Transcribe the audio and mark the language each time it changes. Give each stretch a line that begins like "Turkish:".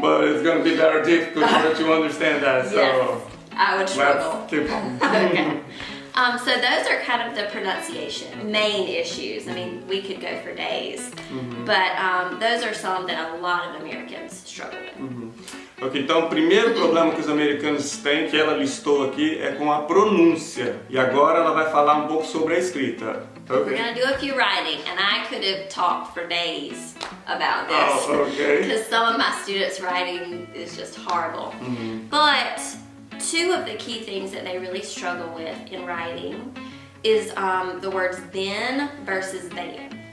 English: But it's going to be very difficult for you to understand that, so... Yes, I would struggle. Let's keep on. Okay. So those are kind of the pronunciation, main issues. I mean, we could go for days, but those are some that a lot of Americans struggle with.
Portuguese: Ok, então o primeiro problema que os americanos têm, que ela listou aqui, é com a pronúncia. E agora ela vai falar um pouco sobre a escrita.
English: We're going to do a few writing, and I could have talked for days about this. Oh, okay. Because some of my students' writing is just horrible. But two of the key things that they really struggle with in writing is the words then versus then.